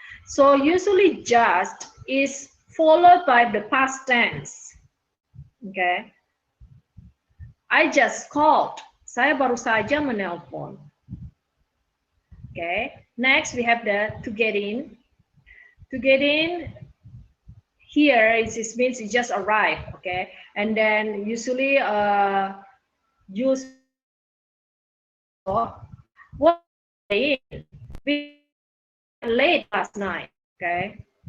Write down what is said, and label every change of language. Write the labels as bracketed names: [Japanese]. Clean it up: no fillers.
[English] So usually just is followed by the past tense. Okay. I just called. [Indonesian] Saya baru saja menelpon. [English] Okay. Next we have the to get in. To get in. Here it means it just arrived. Okay. And then usually use what we late last night. Okay.